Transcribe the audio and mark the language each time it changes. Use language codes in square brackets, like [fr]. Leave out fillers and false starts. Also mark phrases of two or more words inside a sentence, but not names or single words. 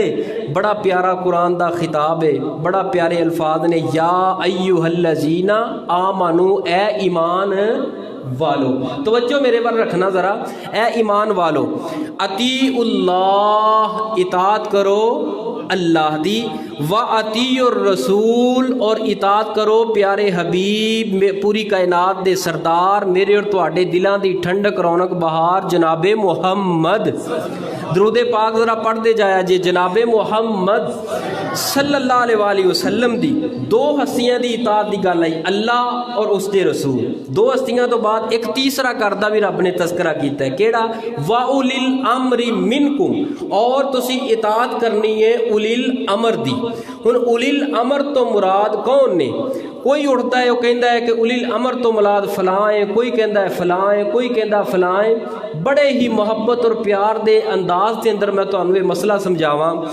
[pa] بڑا پیارا قرآن دا خطاب ہے، بڑا پیارے الفاظ نے، [ar] یا ایہا الذین آمنو، [pa] اے ایمان والو۔ توجہ میرے پر رکھنا ذرا، اے ایمان والو، [ar] اطیعوا اللہ، [pa] اطاعت کرو اللہ دی، [ar] وَأَطِیعُوا الرَّسُولَ، [pa] اور اطاعت کرو پیارے حبیب پوری کائنات دے سردار، میرے اور تواڈے دلاں دی ٹھنڈک رونق بہار جناب محمد۔ درود پاک ذرا پڑھ دے جایا جی، جناب محمد [ar] صلی اللہ علیہ وآلہ وسلم [pa] دی دو ہستیاں دی اطاعت دی گل آئی، اللہ اور اس دے رسول۔ دو ہستیاں تو بعد ایک تیسرا کردہ بھی رب نے تذکرہ کیتا ہے، کیڑا؟ [ar] وَأُولِي الْأَمْرِ مِنْكُمْ، [pa] اور تسی اطاعت کرنی ہے اولی الامر دی۔ ہن اولی الامر تو مراد کون نے؟ کوئی اٹھتا ہے وہ کہندا ہے کہ اولی الامر تو مراد فلاں ہے، کوئی کہندا ہے فلاں ہے، کوئی کہندا فلاں ہے۔ بڑے ہی محبت اور پیار دے انداز دے اندر میں تانوں یہ مسئلہ سمجھاواں۔